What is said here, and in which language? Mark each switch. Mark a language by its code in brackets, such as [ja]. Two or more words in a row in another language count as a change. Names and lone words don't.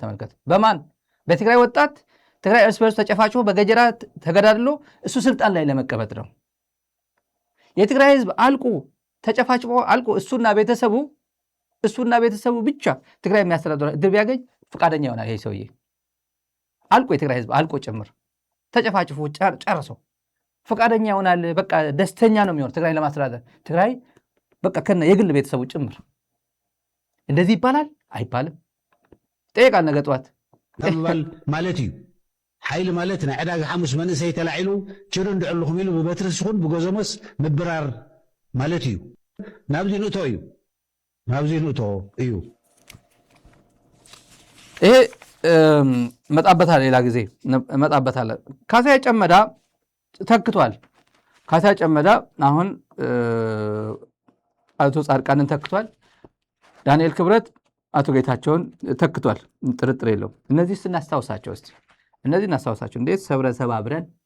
[am] ተመልከቱ። በማን በትግራይ ወጣት ትግራይ እርስ በርስ ተጨፋጭፎ በገጀራ ተገዳድሎ እሱ ስልጣን ላይ ለመቀመጥ ነው። የትግራይ ህዝብ አልቆ ተጨፋጭፎ አልቆ እሱና ቤተሰቡ ብቻ ትግራይ የሚያስተዳድረው እድል ቢያገኝ ፈቃደኛ ይሆናል። ይሄ ሰውዬ አልቆ የትግራይ ህዝብ አልቆ ጭምር ተጨፋጭፎ ጨርሶ ፈቃደኛ ይሆናል። በቃ ደስተኛ ነው የሚሆን ትግራይ ለማስተዳደር። ትግራይ በቃ ከነ የግል ቤተሰቡ ጭምር እንደዚህ ይባላል አይባልም? ጠይቃል ነገ ጠዋት [ti] ተባል ማለት እዩ። ሓይሊ ማለት ናይ ዕዳጋ ሐሙስ መንእሰይ ተላዒሉ ችሩ እንድዕልኹም ኢሉ ብበትርስ ይኹን ብጎዘሞስ ምብራር ማለት እዩ። ናብዚ ንእቶ እዩ። [am] ይሄ መጣበታል፣ ሌላ ጊዜ መጣበታል። ካሳዬ ጨመዳ ተክቷል። ካሳዬ ጨመዳ አሁን አቶ ጻድቃንን ተክቷል። ዳንኤል ክብረት አቶ ጌታቸውን ተክቷል። ጥርጥር የለውም። እነዚህ ስናስታውሳቸው እስቲ እናስታውሳቸው። እንዴት ሰብረን ሰባብረን